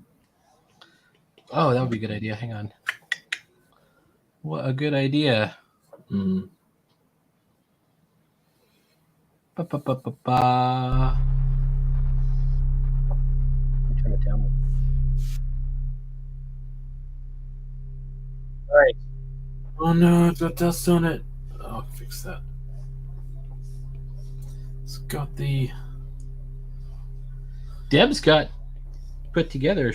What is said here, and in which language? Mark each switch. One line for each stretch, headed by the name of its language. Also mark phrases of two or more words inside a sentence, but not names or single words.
English: Oh, that would be a good idea. Hang on. What a good idea. Mm. Ba-ba-ba-ba-ba. Turn it down. All right. Oh no, I've got dust on it. Oh fix that. It's got the. Deb's got put together.